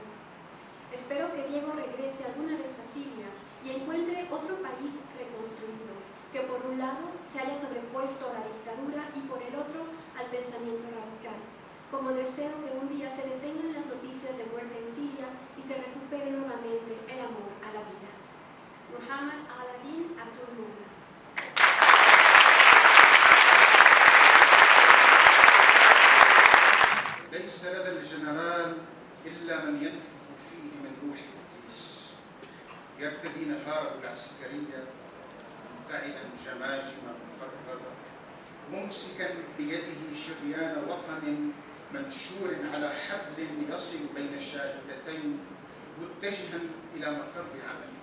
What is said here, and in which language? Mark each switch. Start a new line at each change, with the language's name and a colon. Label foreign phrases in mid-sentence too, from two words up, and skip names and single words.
Spanish: Espero que Diego regrese alguna vez a Siria y encuentre otro país reconstruido, que por un lado se haya sobrepuesto a la dictadura y por el otro al pensamiento radical, como deseo que un día se detengan las noticias de muerte en Siria y se recupere nuevamente el amor a la vida. Muhammad al-Adin Abdul Mullah.
Arabic: ليس لدى الجنرال إلا من ينفخ فيه من روح إبليس يرتدي نهاره العسكرية منتعلا جماجم مفرغة ممسكا بيده شريان وطن منشور على حبل يصل بين شاهدتين متجها إلى مفر عمله.